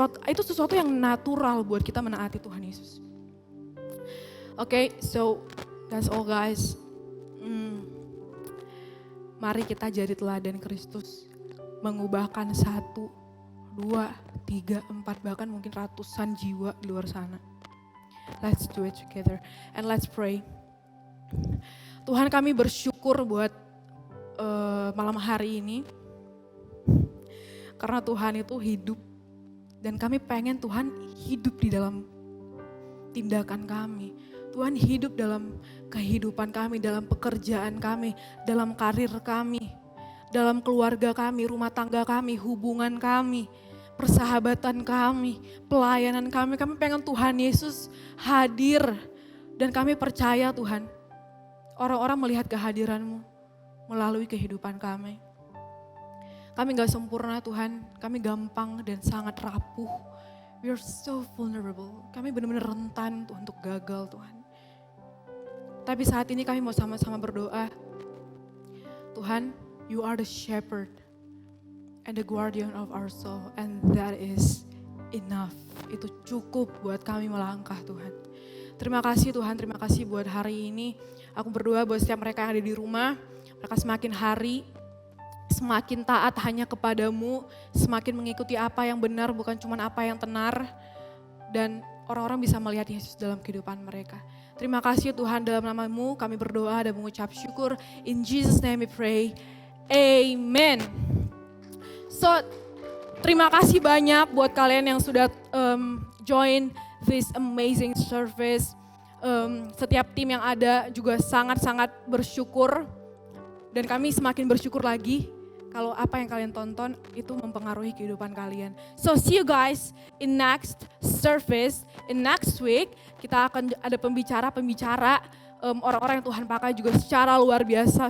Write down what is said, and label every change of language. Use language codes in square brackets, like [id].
[id] Itu sesuatu yang natural buat kita menaati Tuhan Yesus. [en] Okay, so that's all guys. [id] Mari kita jadi teladan Kristus. Mengubahkan 1, 2, 3, 4, bahkan mungkin ratusan jiwa di luar sana. [en] Let's do it together and let's pray. [id] Tuhan, kami bersyukur buat malam hari ini. Karena Tuhan itu hidup. Dan kami pengen Tuhan hidup di dalam tindakan kami. Tuhan hidup dalam kehidupan kami, dalam pekerjaan kami, dalam karir kami, dalam keluarga kami, rumah tangga kami, hubungan kami, persahabatan kami, pelayanan kami. Kami pengen Tuhan Yesus hadir dan kami percaya Tuhan, orang-orang melihat kehadiran-Mu melalui kehidupan kami. Kami gak sempurna Tuhan, kami gampang dan sangat rapuh. [en] We are so vulnerable, [id] kami benar-benar rentan Tuhan untuk gagal Tuhan. Tapi saat ini kami mau sama-sama berdoa. [en] Tuhan, You are the shepherd and the guardian of our soul, and that is enough. [id] Itu cukup buat kami melangkah Tuhan. Terima kasih Tuhan, terima kasih buat hari ini. Aku berdoa buat setiap mereka yang ada di rumah, mereka semakin hari semakin taat hanya kepadamu, semakin mengikuti apa yang benar bukan cuma apa yang tenar, dan orang-orang bisa melihat Yesus dalam kehidupan mereka. Terima kasih Tuhan, dalam nama-Mu kami berdoa dan mengucap syukur. [en] In Jesus name we pray, amen. So, [id] terima kasih banyak buat kalian yang sudah [en] join this amazing service. [id] Setiap tim yang ada juga sangat-sangat bersyukur. Dan kami semakin bersyukur lagi kalau apa yang kalian tonton itu mempengaruhi kehidupan kalian. [en] So see you guys in next service, in next week. [id] Kita akan ada pembicara orang-orang yang Tuhan pakai juga secara luar biasa.